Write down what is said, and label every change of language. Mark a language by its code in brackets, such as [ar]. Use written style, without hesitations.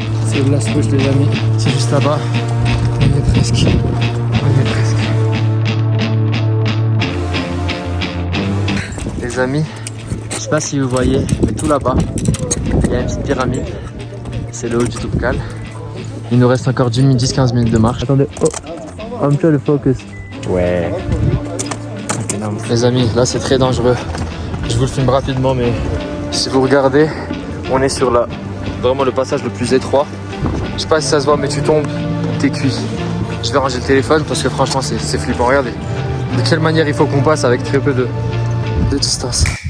[fr] C'est le [en] last push [fr] les amis, c'est juste là-bas. On y est presque. On y est presque. Les amis, je sais pas si vous voyez, mais tout là-bas, Il y a une petite pyramide. C'est le haut du Toubkal. Il nous reste encore 10-15 minutes de marche. Attendez, [en] oh, I'm trying to focus. [fr] Ouais. Les amis, là c'est très dangereux. Je vous le filme rapidement, mais si vous regardez, on est sur vraiment le passage le plus étroit. Je sais pas si ça se voit, mais tu tombes, t'es cuit. Je vais ranger le téléphone parce que franchement c'est flippant. Regardez de quelle manière il faut qu'on passe avec très peu de distance.